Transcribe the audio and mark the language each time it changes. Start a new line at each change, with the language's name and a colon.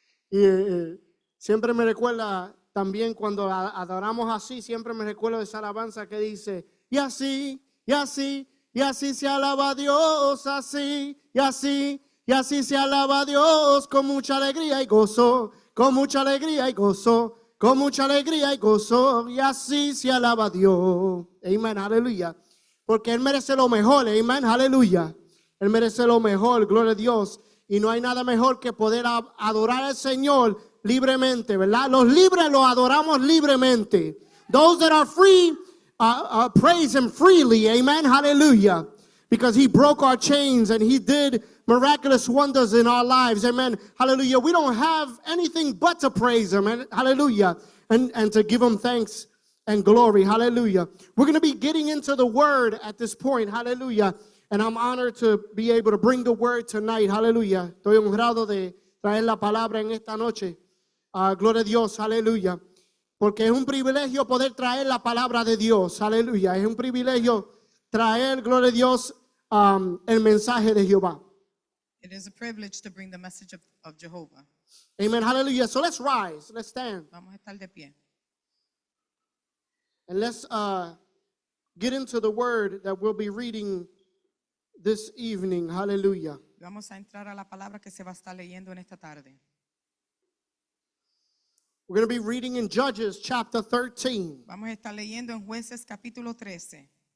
Spanish: Y siempre me recuerda también cuando adoramos así, siempre me recuerdo de esa alabanza que dice, y así, y así, y así se alaba a Dios, así, y así, y así se alaba a Dios con mucha alegría y gozo, con mucha alegría y gozo, con mucha alegría y gozo, y así se alaba a Dios. Amén, aleluya. Porque Él merece lo mejor, amén, aleluya. Él merece lo mejor, gloria a Dios. Y no hay nada mejor que poder adorar al Señor libremente, ¿verdad? Los libres los adoramos libremente.
English: Those that are free, praise Him freely, amen, hallelujah. Because He broke our chains and He did miraculous wonders in our lives, amen, hallelujah. We don't have anything but to praise Him, hallelujah, and to give Him thanks and glory, hallelujah. We're going to be getting into the Word at this point, hallelujah. And I'm honored to be able to bring the word tonight. Hallelujah.
Spanish: Estoy honrado de traer la palabra en esta noche. Gloria a Dios. Aleluya. Porque es un privilegio poder traer la palabra de Dios. Aleluya. Es un privilegio traer, gloria a Dios, el mensaje de Jehová.
English: It is a privilege to bring the message of Jehovah. Amen. Hallelujah. So let's rise. Let's stand.
Spanish: Vamos a estar de pie.
English: And let's get into the word that we'll be reading this evening. Hallelujah.
Spanish: Vamos a entrar a la palabra que se va a estar leyendo en esta tarde.
English: We're going to be reading in Judges chapter 13.
Spanish: Vamos a estar leyendo en Jueces capítulo 13.